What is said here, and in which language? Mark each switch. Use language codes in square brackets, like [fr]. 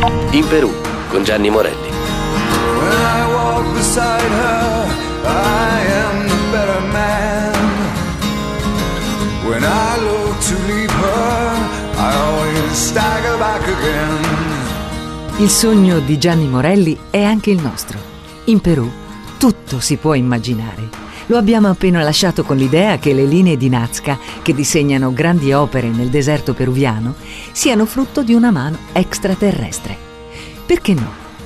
[it] In Perù con Gianni Morelli. [en] When I walk beside her, I am the better man. When I look to leave her, I always stagger back again. [it] Il sogno di Gianni Morelli è anche il nostro. In Perù tutto si può immaginare. Lo abbiamo appena lasciato con l'idea che le linee di Nazca, che disegnano grandi opere nel deserto peruviano, siano frutto di una mano extraterrestre. Perché no?